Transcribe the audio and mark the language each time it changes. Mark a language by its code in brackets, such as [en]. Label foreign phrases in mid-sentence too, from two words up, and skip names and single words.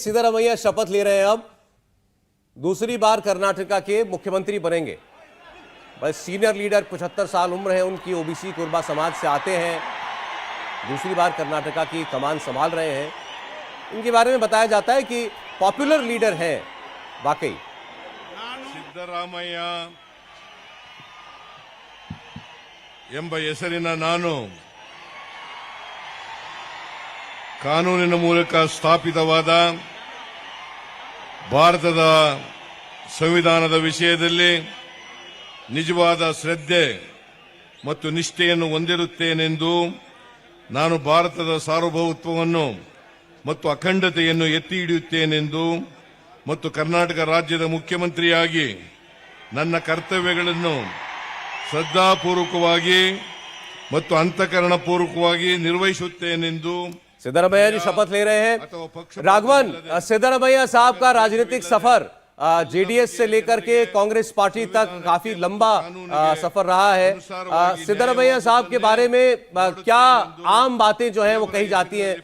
[hi] सिद्धारमैया शपथ ले रहे हैं, अब दूसरी बार कर्नाटका के मुख्यमंत्री बनेंगे। बस [en] senior leader, [hi] 75 साल उम्र है उनकी, ओबीसी कुर्बा समाज से आते हैं, दूसरी बार कर्नाटका की कमान संभाल रहे हैं। इनके बारे में बताया जाता है कि [en] popular leader [hi] हैं वाकई। [kn] ಸಿದ್ದರಾಮಯ್ಯ ಎಂಬ ಹೆಸರಿನ ನಾನು ಕಾನೂನಿನ ಮೂಲಕ ಸ್ಥಾಪಿತವಾದ ಭಾರತದ ಸಂವಿಧಾನದ ವಿಷಯದಲ್ಲಿ ನಿಜವಾದ ಶ್ರದ್ಧೆ ಮತ್ತು ನಿಷ್ಠೆಯನ್ನು ಹೊಂದಿರುತ್ತೇನೆಂದು ನಾನು ಭಾರತದ ಸಾರ್ವಭೌಮತ್ವವನ್ನು ಮತ್ತು ಅಖಂಡತೆಯನ್ನು ಎತ್ತಿ ಹಿಡಿಯುತ್ತೇನೆಂದು ಮತ್ತು ಕರ್ನಾಟಕ ರಾಜ್ಯದ ಮುಖ್ಯಮಂತ್ರಿಯಾಗಿ ನನ್ನ ಕರ್ತವ್ಯಗಳನ್ನು ಶ್ರದ್ಧಾಪೂರ್ವಕವಾಗಿ ಮತ್ತು ಅಂತಃಕರಣಪೂರ್ವಕವಾಗಿ ನಿರ್ವಹಿಸುತ್ತೇನೆಂದು [hi] सिद्धरमैया जी शपथ ले रहे हैं। राघवन, सिद्धरमैया साहब का राजनीतिक सफर जेडीएस से लेकर के कांग्रेस पार्टी तक काफी लंबा सफर रहा है। सिद्धरमैया साहब के बारे में क्या आम बातें जो हैं वो कही जाती हैं?